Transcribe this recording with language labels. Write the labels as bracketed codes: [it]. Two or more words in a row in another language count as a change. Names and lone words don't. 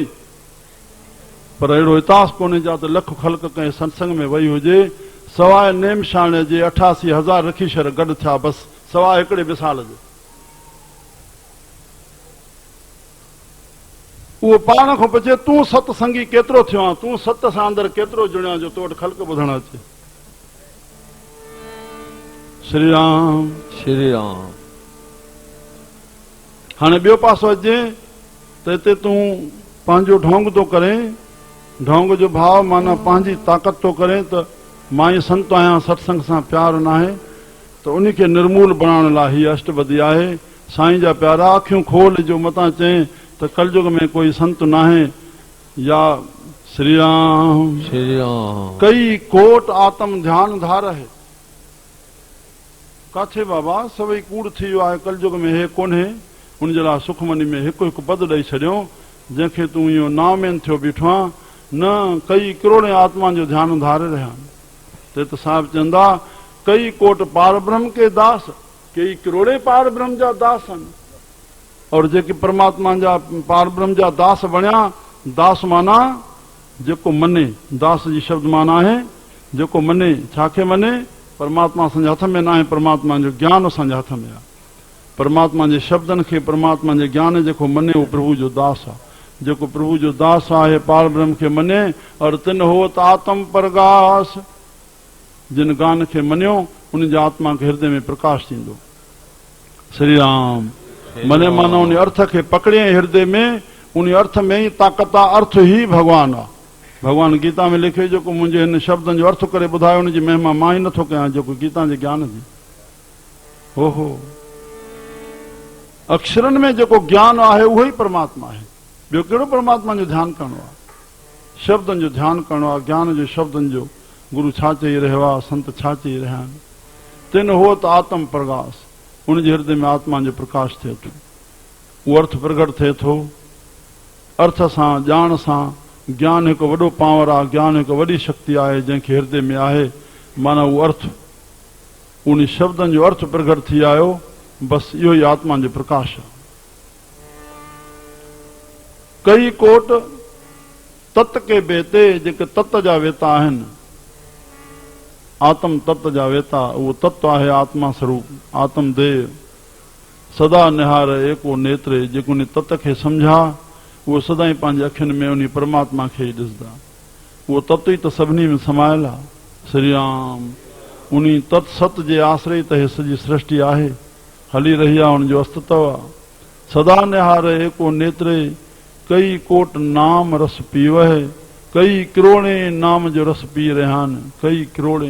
[sd] पर अहिड़ो इतिहास कोन्हे जा त लख ख़ल्क कंहिं सत्संग में वही हुजे सवाइ नेमशाणे जे 88,000 रखीशर गॾु थिया बसि, सवाइ हिकिड़े मिसाल जे। वो पाण को पुछे तू सत्संगी केतरो थियो आ, तू सत सां अंदर केतरो जुड़िया जो तो वटि ख़ल्क़ ॿुधण अचे। श्री राम श्री राम। हाणे ॿियो पासो अचे त हिते तूं पंहिंजो ढोंग थो करे, ढोंग जो भाव माना पंहिंजी ताक़त थो करे त मां ई संत आहियां, सत्संग सां प्यार न आहे, त उन खे निर्मूल बनाइण लाइ हीअ अष्टपदी आहे। साईं जा प्यारा अखियूं खोल जो मतां चए त कलयुग में कोई संत न आहे। या श्री राम श्री राम। [pa] ਕਈ ਕੋਟ ਆਤਮ ਧਿਆਨ ਧਾਰ ਹੈ। [sd] काथे बाबा सभई कूड़ थी वियो आहे, कलयुग में हे कोन्हे। उन जे लाइ सुखमनी में हिकु हिकु पद ॾेई छॾियो, जंहिंखे तूं इहो नामेन थियो बीठो आहे, न कई करोड़े आत्मा जो ध्यान धारे रहिया आहिनि। त साहिब चवंदा [pa] ਕਈ ਕੋਟ ਪਾਰ ਬ੍ਰਹਮ ਕੇ ਦਾਸ, [sd] कई करोड़े पार ब्रह्म जा दास आहिनि। और जेके परमात्मा जा पार ब्रह्म जा दास बणिया, दास माना जेको मने, दास जी शब्द माना आहे जेको मने। छाखे मने? परमात्मा असांजे हथ में न आहे, परमात्मा जो ज्ञान असांजे हथ में आहे। परमात्मा जे शब्दनि खे, परमात्मा जे ज्ञान जेको मने उहो प्रभु जो दास आहे। जेको प्रभु जो दास आहे पार ब्रह्म खे मने, और [pa] ਤਿਨ ਹੋਤ ਆਤਮ ਪ੍ਰਕਾਸ਼, [sd] जिन गान खे मनियो उन जी आत्मा खे हृदय में प्रकाश थींदो। श्री राम। मने माना उन अर्थ खे पकड़े हृदय में, उन अर्थ में ही ताक़त आहे। अर्थ ही भगवान आहे। भगवान गीता में लिखे जेको मुंहिंजे हिन शब्दनि जो अर्थ करे ॿुधायो, उन जी महिमा मां ई नथो कयां, जेको गीता जे ज्ञान जी। ओहो, अक्षरनि में जेको ज्ञान आहे उहो ई परमात्मा आहे। ॿियो कहिड़ो परमात्मा जो ध्यानु करणो आहे? शब्दनि जो ध्यानु करणो आहे, ज्ञान जो, शब्दनि जो। गुरु छा चई रहियो आहे, संत छा चई रहिया आहिनि? [pa] ਤਿਨ ਹੋਤ ਆਤਮ ਪ੍ਰਕਾਸ਼, [sd] उन जे हृदय में आत्मा जो प्रकाश थिए थो, उहो अर्थ प्रगट थिए थो। अर्थ सां, ॼाण सां। ज्ञान हिकु वॾो पावर आहे, ज्ञान हिकु वॾी शक्ति आहे जंहिंखे हृदय में आहे। माना उहो अर्थ, उन शब्दनि जो अर्थ प्रगट थी आयो, बसि इहो ई आत्मा जो प्रकाश आहे। [pa] ਕਈ ਕੋਟ ਤਤ ਕੇ ਬੇਤੇ, [sd] जेके तत जा वेता आहिनि, आत्म तत्व जा वेता, उहो तत्व आहे आत्मा स्वरूप, आत्म देव। [pa] ਸਦਾ ਨਿਹਾਰ ਏਕੋ ਨੇਤ੍ਰੇ, [sd] जेको उन तत्व खे सम्झा उहो सदाई पंहिंजे अखियुनि में उन परमात्मा खे ई ॾिसंदा। उहो तत्व ई त सभिनी में समायल आहे। श्री राम। उन तत् सत जे आश्रय त हे सॼी सृष्टि आहे, हली रही आहे, उनजो अस्तित्व आहे। [pa] ਸਦਾ ਨਿਹਾਰ ਏਕੋ ਨੇਤ੍ਰੇ, ਕਈ ਕੋਟ ਨਾਮ ਰਸ ਪੀਵਹ, [sd] कई करोड़े नाम जो रस पी रहिया आहिनि, कई करोड़े।